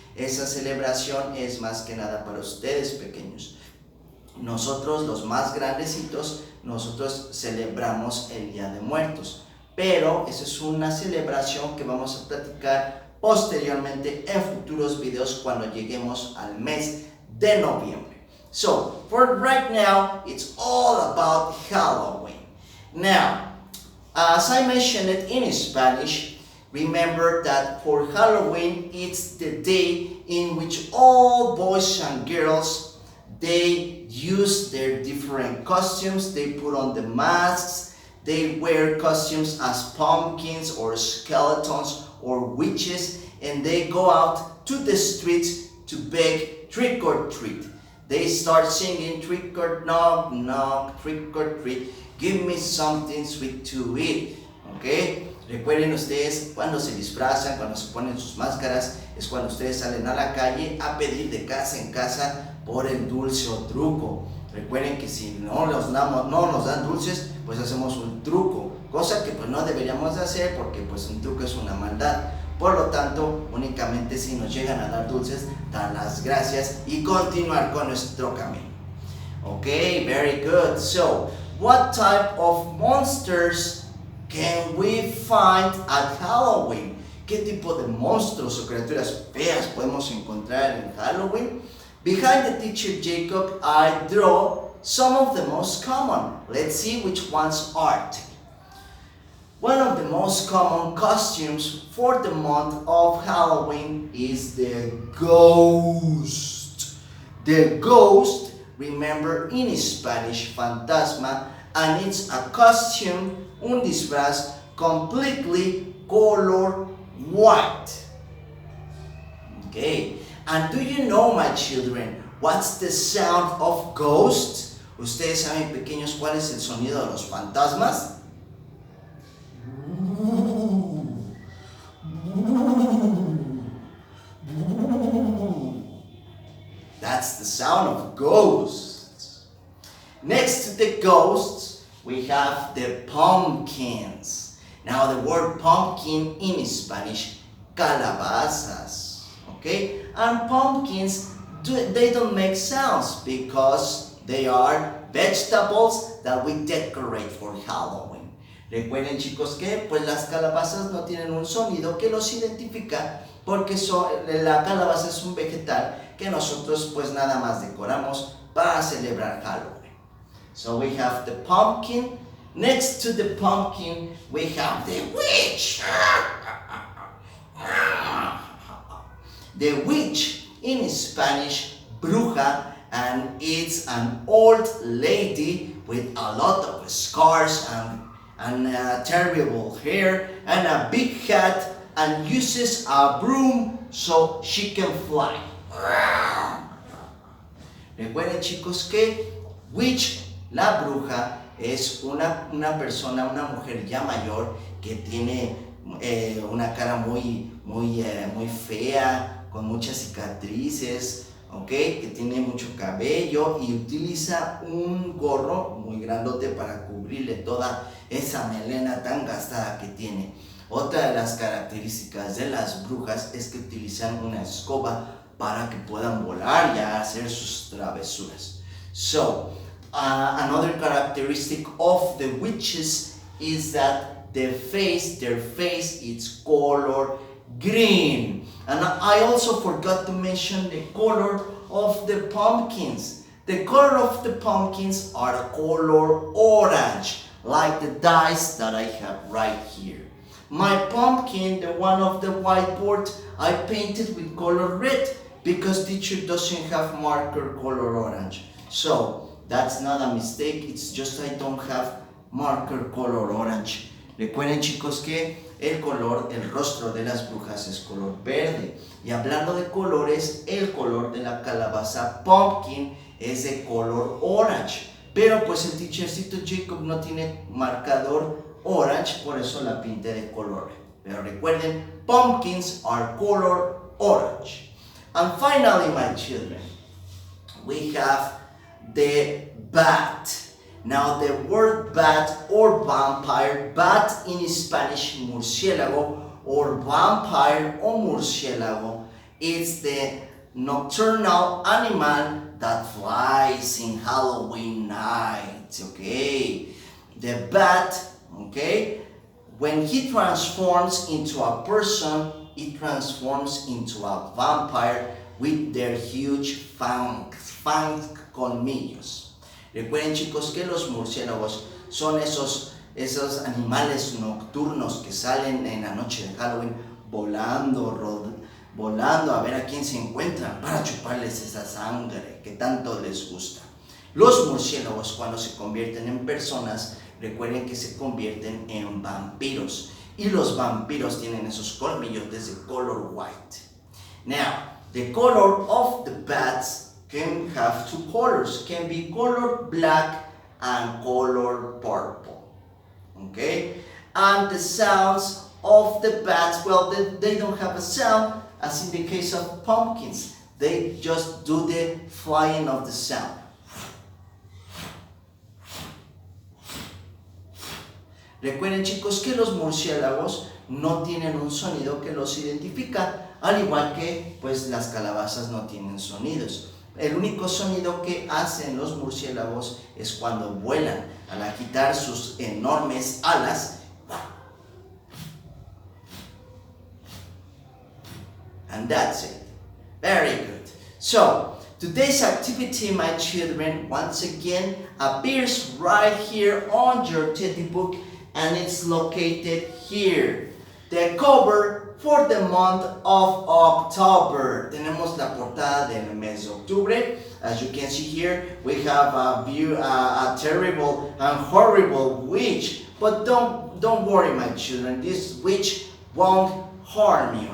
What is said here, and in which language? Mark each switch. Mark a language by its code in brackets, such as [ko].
[es] Esa celebración es más que nada para ustedes pequeños. Nosotros, los más grandecitos, nosotros celebramos el Día de Muertos. Pero esa es una celebración que vamos a platicar posteriormente en futuros videos cuando lleguemos al mes de noviembre. [en] So, for right now, it's all about Halloween. Now, as I mentioned it in Spanish, remember that for Halloween, it's the day in which all boys and girls, they use their different costumes, they put on the masks, they wear costumes as pumpkins or skeletons or witches, and they go out to the streets to beg trick or treat. They start singing trick or knock, knock, trick or treat, give me something sweet to eat. ¿Ok? [es] Recuerden ustedes cuando se disfrazan, cuando se ponen sus máscaras, es cuando ustedes salen a la calle a pedir de casa en casa por el dulce o truco. Recuerden que si no nos dan dulces, pues hacemos un truco, cosa que pues no deberíamos de hacer porque pues un truco es una maldad. Por lo tanto, únicamente si nos llegan a dar dulces, dar las gracias y continuar con nuestro camino. [en] Okay, very good. So, what type of monsters can we find at Halloween? [es] ¿Qué tipo de monstruos o criaturas feas podemos encontrar en Halloween? [en] Behind the teacher Jacob, I draw some of the most common. Let's see which ones are. One of the most common costumes for the month of Halloween is the ghost. The ghost, remember in Spanish, fantasma, and it's a costume, [es] un disfraz, [en] completely color white. Okay, and do you know, my children, what's the sound of ghosts? [es] ¿Ustedes saben, pequeños, cuál es el sonido de los fantasmas? [en] That's the sound of ghosts. Next to the ghosts, we have the pumpkins. Now the word pumpkin in Spanish, calabazas. Okay? And pumpkins, they don't make sounds because they are vegetables that we decorate for Halloween. [es] Recuerden, chicos, que pues las calabazas no tienen un sonido que los identifica porque la calabaza es un vegetal que nosotros pues nada más decoramos para celebrar Halloween. [en] So we have the pumpkin. Next to the pumpkin, we have the witch. The witch in Spanish, bruja, and it's an old lady with a lot of scars and terrible hair and a big hat and uses a broom so she can fly. [es] Recuerden, chicos, que witch, la bruja, es una persona, una mujer ya mayor que tiene una cara muy fea, con muchas cicatrices, ¿okay? Que tiene mucho cabello y utiliza un gorro muy grandote para cubrirle toda esa melena tan gastada que tiene. Otra de las características de las brujas es que utilizan una escoba para que puedan volar y hacer sus travesuras. [en] So, another characteristic of the witches is that their face is color green. And I also forgot to mention the color of the pumpkins. The color of the pumpkins are color orange, like the dice that I have right here. My pumpkin, the one of the whiteboard, I painted with color red because teacher doesn't have marker color orange. So that's not a mistake, it's just I don't have marker color orange. [es] Recuerden, chicos, que el rostro de las brujas es color verde. Y hablando de colores, el color de la calabaza pumpkin es de color orange. Pero pues el teachercito Jacob no tiene marcador orange, por eso la pinté de color. Pero recuerden, [en] pumpkins are color orange. And finally, my children, we have the bat. Now the word bat or vampire, bat in Spanish murciélago, or vampire [es] o murciélago, [en] is the nocturnal animal that flies in Halloween night, okay? The bat, okay, when he transforms into a person, it transforms into a vampire with their huge fangs colmillos. [es] Recuerden, chicos, que los murciélagos son esos animales nocturnos que salen en la noche de Halloween volando a ver a quién se encuentran para chuparles esa sangre que tanto les gusta. Los murciélagos, cuando se convierten en personas, recuerden que se convierten en vampiros. Y los vampiros tienen esos colmillotes de color white. [en] Now, the color of the bats can have two colors, can be color black and color purple, okay? And the sounds of the bats, well, they don't have a sound, as in the case of pumpkins. They just do the flying of the sound. [es] Recuerden, chicos, que los murciélagos no tienen un sonido que los identifica, al igual que pues las calabazas no tienen sonidos. El único sonido que hacen los murciélagos es cuando vuelan, al agitar sus enormes alas. [en] And that's it. Very good. So, today's activity, my children, once again appears right here on your teddy book, and it's located here. The cover for the month of October. [es] Tenemos la portada del mes de octubre. [en] As you can see here, we have a terrible and horrible witch. But don't worry, my children. This witch won't harm you.